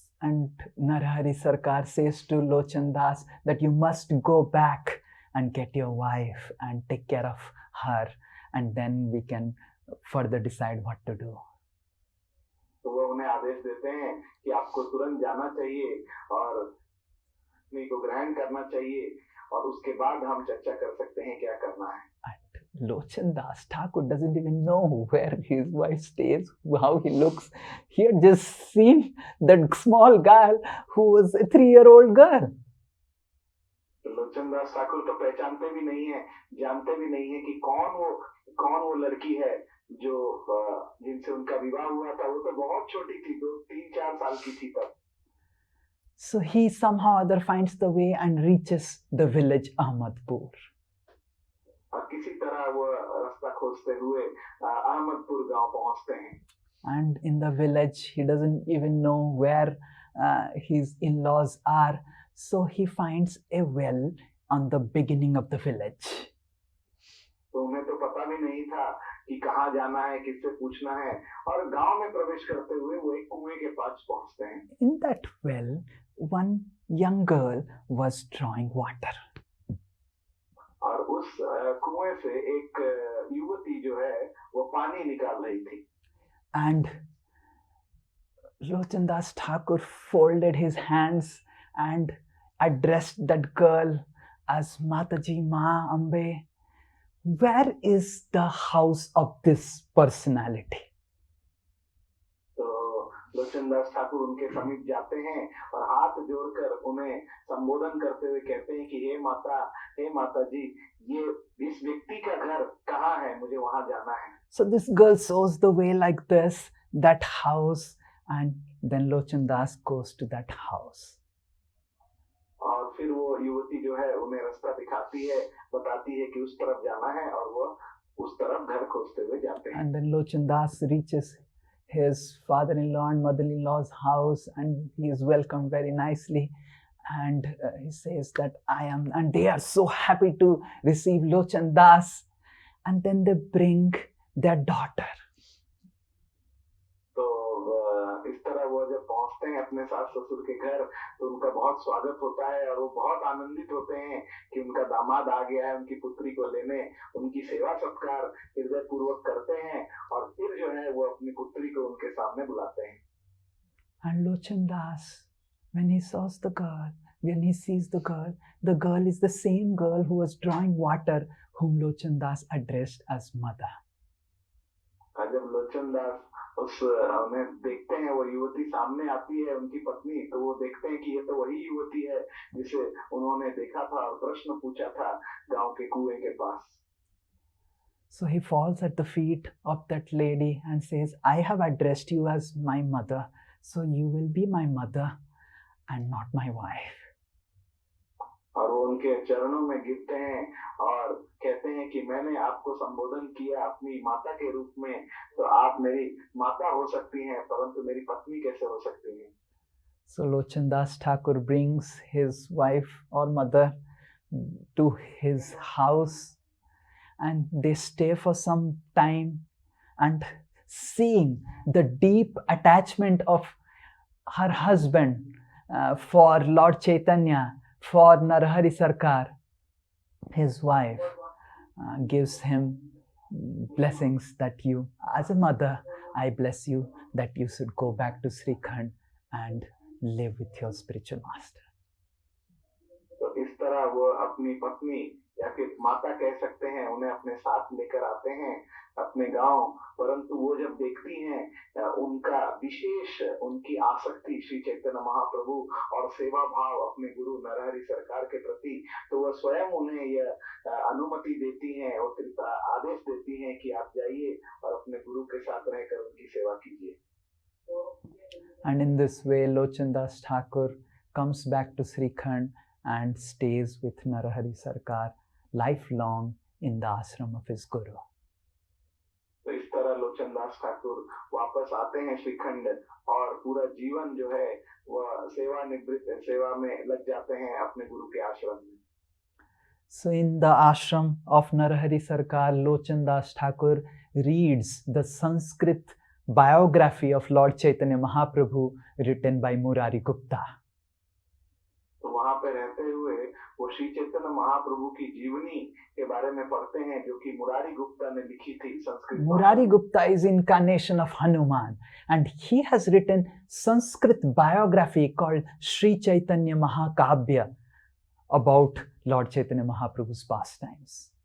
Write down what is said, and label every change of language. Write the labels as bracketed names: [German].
[English] And Narahari Sarkar says to Lochan Das that you must go back and get your wife and take care of her, and then we can further decide what to do. [Hindi] तो वो उन्हें आदेश देते हैं कि आपको तुरंत जाना चाहिए और पत्नी को ग्रहण करना चाहिए और उसके बाद हम चर्चा कर सकते हैं क्या करना है. [English] And Lochan Das Thakur doesn't even know where his wife stays, how he looks. He had just seen that small girl who was a 3-year-old girl. [Hindi] Lochan Das Thakur तो पहचानते भी नहीं है, जानते भी नहीं है कि कौन वो लड़की है जो जिनसे उनका विवाह हुआ था वो तो बहुत छोटी थी, 2 3 4 साल की थी तब। [English] So he somehow or other finds the way and reaches the village Ahmadpur. [Hindi] और किसी तरह वो रास्ता खोजते हुए अहमदपुर गांव पहुंचते हैं। [English] And in the village, he doesn't even know where his in-laws are. So he finds a well on the beginning of the village. [Hindi] तो उन्हें तो पता भी नहीं था कि कहाँ जाना है, किससे पूछना है, और गांव में प्रवेश करते हुए वो एक कुएं के पास पहुंचते हैं। [English] In that well, one young girl was drawing water. [Hindi] और उस कुएं से एक युवती जो है वो पानी निकाल रही थी। [English] And Lochan Das Thakur folded his hands and addressed that girl as Mataji Ma Ambe. Where is the house of this personality? [Hindi] तो लोचन दास ठाकुर उनके समीप जाते हैं और हाथ जोड़कर उन्हें संबोधन करते हुए कहते हैं कि हे माता जी, ये इस व्यक्ति का घर कहाँ है, मुझे वहां जाना है। [English] So this girl shows the way like this, that house, and then Lochan Das goes to that house. [Hindi] और फिर वो युवती जो है उन्हें रास्ता दिखाती है, बताती है कि उस तरफ जाना है, और वो उस तरफ घर खोजते हुए जाते हैं। [English] And then Lochan Das reaches his father-in-law and mother-in-law's house, and he is welcomed very nicely. And he says that and they are so happy to receive Lochan Das. And then they bring their daughter. [Hindi] तो इस तरह वो जब पहुंचते हैं अपने सास ससुर के घर, तो उनका बहुत स्वागत होता है और वो बहुत आनंदित होते हैं कि उनका दामाद आ गया है उनकी पुत्री को लेने। उनकी सेवा सत्कार हृदय पूर्वक करते हैं और फिर जो है वो अपनी पुत्री को उनके सामने बुलाते हैं। [English] And Lochan Das, when he sees the girl is the same girl who was drawing water, whom Lochan Das addressed as mother. [Hindi] जब लोचन दास उन्हें देखते हैं, वो युवती सामने आती है उनकी पत्नी, तो वो देखते हैं कि ये तो वही युवती है जिसे उन्होंने देखा था और प्रश्न पूछा था गांव के कुएं के पास। [English] So he falls at the feet of that lady and says, I have addressed you as my mother, so you will be my mother and not my wife. [Hindi] और वो उनके चरणों में गिरते हैं और कहते हैं कि मैंने आपको संबोधन किया अपनी माता के रूप में, तो आप मेरी माता हो सकती हैं, परंतु मेरी पत्नी कैसे हो सकती हैं। [English] So Lochan Das Thakur brings his wife or mother to his house, and they stay for some time, and seeing the deep attachment of her husband for Lord Chaitanya, for Narahari Sarkar, his wife gives him blessings that you, as a mother, I bless you that you should go back to Srikhand and live with your spiritual master. [Hindi] तो इस तरह वो अपनी पत्नी या फिर माता कह सकते हैं, उन्हें अपने साथ लेकर आते हैं अपने गांव, परंतु वो जब देखती हैं उनका विशेष उनकी आसक्ति श्री चैतन्य महाप्रभु और सेवा भाव अपने गुरु नरहरि सरकार के प्रति, तो वह स्वयं उन्हें यह अनुमति देती हैं और कृपा आदेश देती हैं कि आप जाइए और अपने गुरु के साथ रहकर उनकी सेवा कीजिए। [English] And in this way, Lochan Das Thakur comes back to Srikhand and stays with Narahari Sarkar lifelong in the ashram of his guru. [Hindi] तो इस तरह लोचन दास ठाकुर वापस आते हैं श्रीखंड और पूरा जीवन जो है वह सेवा में लग जाते हैं अपने गुरु के आश्रम में। [English] So in the ashram of Narahari Sarkar, Lochan Das Thakur reads the Sanskrit biography of Lord Chaitanya Mahaprabhu written by Murari Gupta. [Hindi] तो वहां पे रहते हुए वो श्री चैतन्य महाप्रभु की जीवनी के बारे में पढ़ते हैं जो कि मुरारी गुप्ता ने लिखी थी Sanskrit. [English] Murari Gupta is incarnation of Hanuman, and he has written Sanskrit biography called Sri Chaitanya Mahakabya about Lord Chaitanya Mahaprabhu's pastimes.